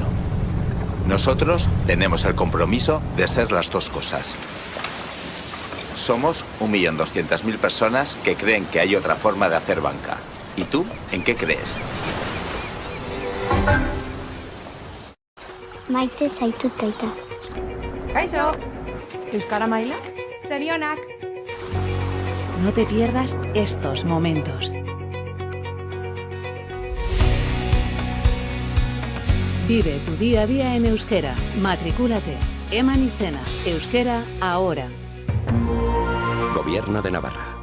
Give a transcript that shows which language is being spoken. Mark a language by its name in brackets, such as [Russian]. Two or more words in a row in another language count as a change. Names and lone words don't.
[Spanish] Nosotros tenemos el compromiso de ser las dos cosas. Somos 1.200.000 personas que creen que hay otra forma de hacer banca. ¿Y tú, en qué crees? [Basque] Maite zaitut aita. Kaixo. Euskara maila? Zorionak. [Spanish] No te pierdas estos momentos. Vive tu día a día en euskera. Matricúlate. [Basque] Eman izena. [Spanish] Euskera ahora. Gobierno de Navarra.